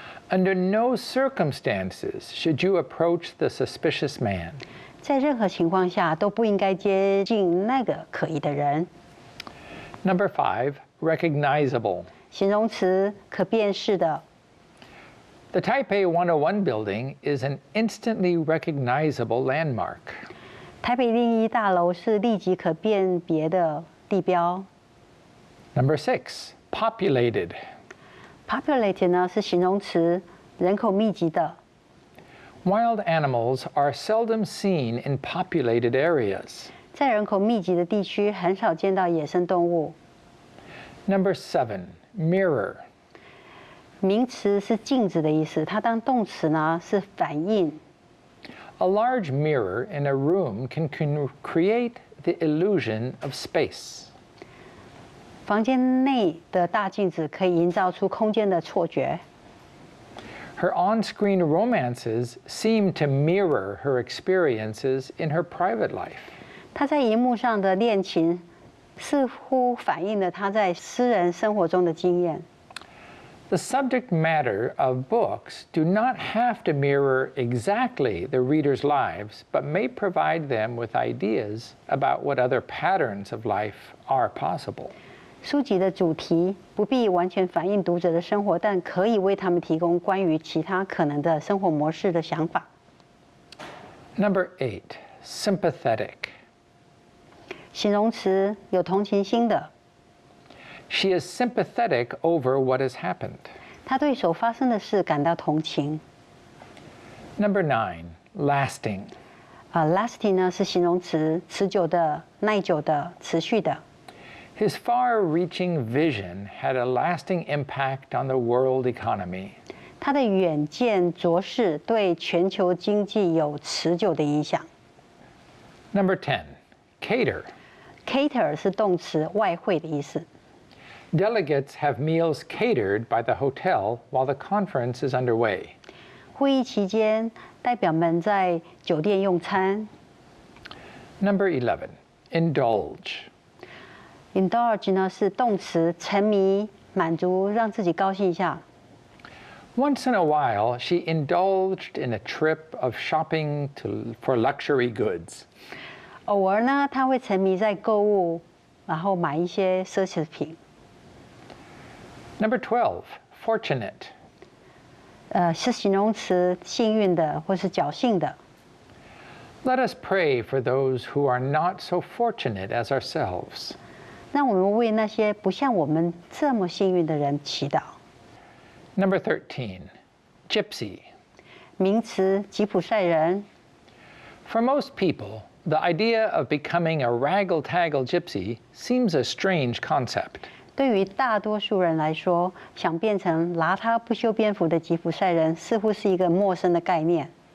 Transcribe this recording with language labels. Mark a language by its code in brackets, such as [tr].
[en] Under no circumstances should you approach the suspicious man. [zh] 在任何情况下都不应该接近那个可疑的人。 [en] Number 5, recognizable. [zh] 形容词，可辨识的。 [en] The Taipei 101 building is an instantly recognizable landmark. [zh] 台北101大楼是立即可辨别的地标。 [en] Number 6, populated. [zh] Populated 呢是形容词，人口密集的。 [en] Wild animals are seldom seen in populated areas. [zh] 在人口密集的地区，很少见到野生动物。 [en] Number 7, mirror. [zh] 名词是镜子的意思，它当动词呢是反应。 [en] A large mirror in a room can create the illusion of space. [zh] 房间内的大镜子可以营造出空间的错觉。 [en] Her on-screen romances seem to mirror her experiences in her private life. [zh] 她在荧幕上的恋情似乎反映了她在私人生活中的经验。 [en] The subject matter of books do not have to mirror exactly the reader's lives, but may provide them with ideas about what other patterns of life are possible. [zh] 书籍的主题不必完全反映读者的生活，但可以为他们提供关于其他可能的生活模式的想法。 [en] Number 8, sympathetic. [zh] 形容词有同情心的。 [en] She is sympathetic over what has happened. [zh] 她对所发生的事感到同情。 [en] Number 9, lasting. [zh] lasting 呢是形容词，持久的、耐久的、持续的。 [en] His far-reaching vision had a lasting impact on the world economy. [zh] 他的远见卓识对全球经济有持久的影响。 [en] Number 10, cater. [zh] cater 是动词，外汇的意思。 [en] Delegates have meals catered by the hotel while the conference is underway. [zh] 会议期间，代表们在酒店用餐。 [en] Number 11, indulge. [zh] indulge 呢是动词，沉迷、满足，让自己高兴一下。 [en] Once in a while, she indulged in a trip of shopping for luxury goods. [zh] 偶尔呢，他会沉迷在购物，然后买一些奢侈品。 [en] Number 12, fortunate. [zh] 是形容词，幸运的或是侥幸的。 [en] Let us pray for those who are not so fortunate as ourselves. [zh] 让我们为那些不像我们这么幸运的人祈祷。 [en] Number 13, gypsy. [zh] 名词，吉普赛人。 [en] For most people, the idea of becoming a raggle-taggle gypsy seems a strange concept. [zh] 对于大多数人来说，想变成邋遢不修边幅的吉普赛人，似乎是一个陌生的概念。